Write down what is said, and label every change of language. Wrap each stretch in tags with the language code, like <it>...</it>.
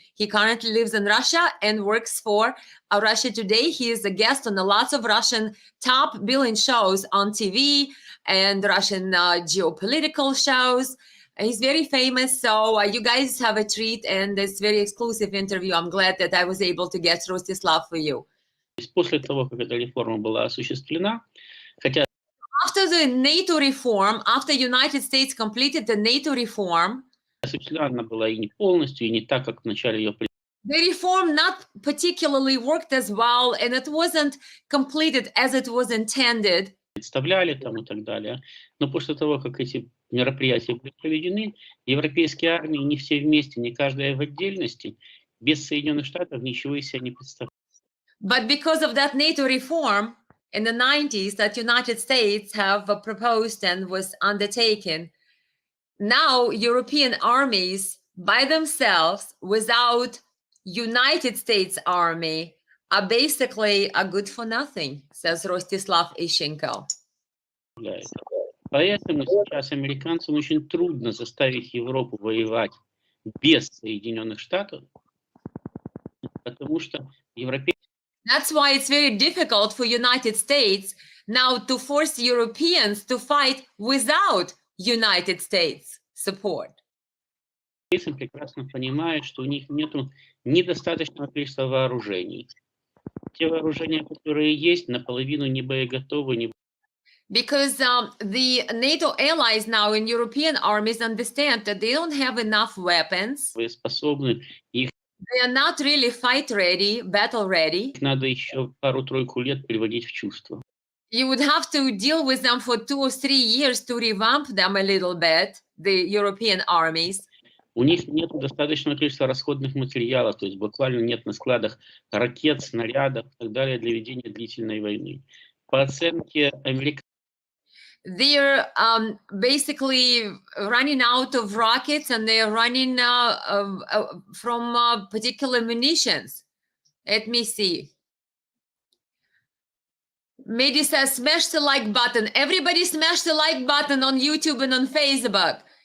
<en>He currently lives in Russia and works for Russia Today. He is a guest on lots of Russian top billing shows on TV and Russian geopolitical shows. He's very famous, so you guys have a treat and this very exclusive interview. I'm glad that I was able to get Rostislav for you.</en> <ru>После того, как эта реформа была осуществлена, хотя</ru> <en>After the NATO reform, after United States completed the NATO reform,</en> <ru>осуществлена она была и не полностью, и не так, как в начале ее</ru> <en>the reform not particularly worked as well, and it wasn't completed as it was intended.</en> <ru>представляли там и так далее. Но после того, как эти мероприятия были проведены, европейские армии не все вместе, не каждая в отдельности, без Соединенных Штатов ничего из себя не представляли.</ru> <en>But because of that NATO reform in the 90s that United States have proposed and was undertaken, now European armies by themselves without United States Army are basically a good for nothing, says Rostislav Ishchenko.</en> <ru>Поэтому сейчас американцам очень трудно заставить Европу воевать без Соединенных Штатов, потому что европейские...</ru> <en>That's why it's very difficult for United States now to force Europeans to fight without United States support.</en> <ru>прекрасно понимают, что у них нет недостаточного количества вооружений. Те вооружения, которые есть, наполовину не боеготовы, не...</ru> <en>Because the NATO allies now in European armies understand that they don't have enough weapons.</en> <ru>Способны, их</ru> <en>They are not really fight ready, battle ready.</en> <ru>надо еще пару-тройку лет приводить в чувство.</ru> <en>You would have to deal with them for 2 or 3 years to revamp them a little bit, the European armies.</en> <ru>У них нет достаточного количества расходных материалов, то есть буквально нет на складах ракет, снарядов и так далее для ведения длительной войны. По оценке американцев,</ru> <en>they're basically running out of rockets and they're running from particular munitions. Let me see. Mehdi says, smash the like button. Everybody smash the like button on YouTube and on Facebook.</en>